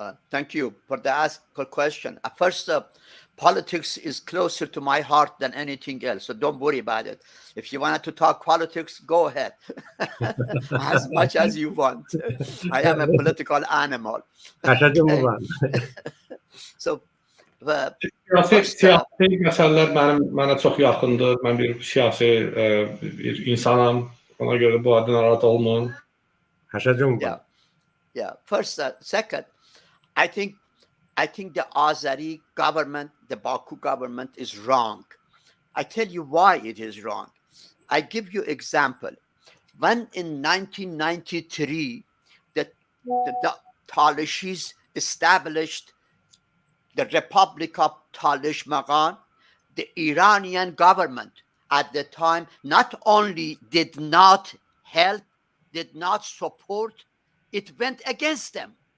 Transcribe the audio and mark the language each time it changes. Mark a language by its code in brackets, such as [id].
[en] Thank you for the question. First, politics is closer to my heart than anything else, so don't worry about it. If you wanted to talk politics, go ahead, as much as you want. I am a political animal. So, [az] siyasi məsələlər mənə çox yaxındır. Mən bir siyasi bir insanam. Ona görə bu adı narahat olmayın. [en] Yeah. First, second, I think the Azeri government, the Baku government is wrong. I tell you why it is wrong. I give you example. When in 1993, the Tolishis established the Republic of Talishmagan, the Iranian government at the time not only did not help, did not support, it went against them.